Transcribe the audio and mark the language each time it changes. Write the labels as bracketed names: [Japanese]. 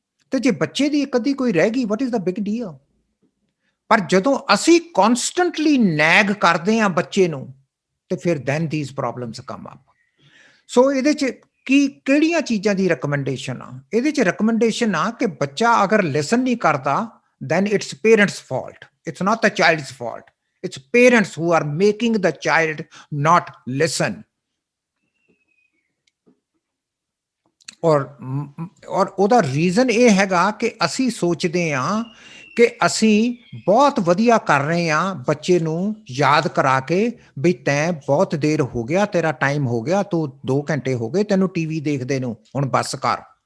[Punjabi] ਤੇ ਜੇ ਬੱਚੇ ਦੀ ਇੱਕ ਅੱਧੀ ਕੋਈ ਰਹਿ ਗਈ, [English] What is the big deal? [Punjabi] ਪਰ ਜਦੋਂ ਅਸੀਂ ਕਨਸਟੈਂਟਲੀ ਨੈਗ ਕਰਦੇ ਹਾਂ ਬੱਚੇ ਨੂੰ, ਤੇ ਫਿਰ [English] Then these problems come up. [Punjabi] ਸੋ ਇਹਦੇ 'ਚ ਕਿ ਕਿਹੜੀਆਂ ਚੀਜ਼ਾਂ ਦੀ ਰਿਕਮੈਂਡੇਸ਼ਨ ਆ? ਇਹਦੇ 'ਚ ਰਿਕਮੈਂਡੇਸ਼ਨ ਆ ਕਿ ਬੱਚਾ ਅਗਰ ਲਿਸਨ ਨਹੀਂ ਕਰਦਾ, [English] then it's parents' fault. It's not the child's fault. It's parents who are making the child not listen. [Punjabi] ਔਰ ਉਹਦਾ ਰੀਜ਼ਨ ਇਹ ਹੈਗਾ ਕਿ ਅਸੀਂ ਸੋਚਦੇ ਹਾਂ ਕਿ ਅਸੀਂ ਬਹੁਤ ਵਧੀਆ ਕਰ ਰਹੇ ਹਾਂ ਬੱਚੇ ਨੂੰ ਯਾਦ ਕਰਾ ਕੇ ਵੀ ਤੈਂ ਬਹੁਤ ਦੇਰ ਹੋ ਗਿਆ, ਤੇਰਾ ਟਾਈਮ ਹੋ ਗਿਆ, ਤੂੰ 2 ਘੰਟੇ ਹੋ ਗਏ ਤੈਨੂੰ ਟੀਵੀ ਦੇਖਦੇ ਨੂੰ, ਹੁਣ ਬੱਸ ਕਰ।